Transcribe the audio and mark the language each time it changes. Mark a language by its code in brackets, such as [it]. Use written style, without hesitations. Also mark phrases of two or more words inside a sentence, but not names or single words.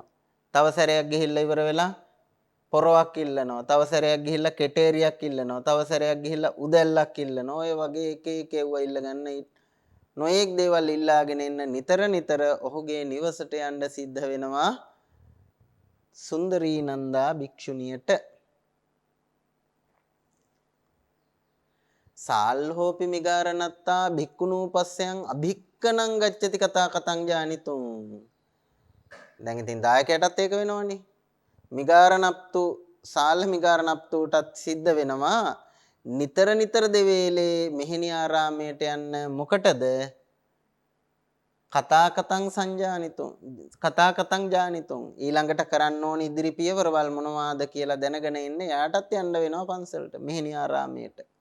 [si] තව සැරයක් ගිහිල්ලා ඉවර වෙලා පොරවක් ඉල්ලනවා. තව සැරයක් ගිහිල්ලා කෙටේරියක් ඉල්ලනවා. තව සැරයක් ගිහිල්ලා උදැල්ලක් ඉල්ලනවා. ඔය වගේ එක ඒවා ඉල්ලගන්න නොයෙක් දේවල් ඉල්ලාගෙන එන්න නිතර ඔහුගේ නිවසට යන්න සිද්ධ වෙනවා සුන්දරී නන්දා භික්ෂුණියට. [pi] සාල්හෝපි මිගාරණත්තා භික්ඛුනූපස්සයන් අභික්කනං ගච්ඡති කතා කතං ඥානිතුං. [si] දැන් ඉතින් දායකයටත් ඒක වෙනවනේ. මිගාරණප්තු සාල්හ මිගාරණප්තුටත් සිද්ධ වෙනවා නිතර දෙවේලේ මෙහෙණි ආරාමයට යන්න. මොකටද? [pi] කතා කතං ඥානිතුං [si] ඊළඟට කරන්න ඕන ඉදිරි පියවරවල් මොනවාද කියලා දැනගෙන ඉන්න යාටත් යන්න වෙනවා පන්සලට මෙහෙණි ආරාමයට.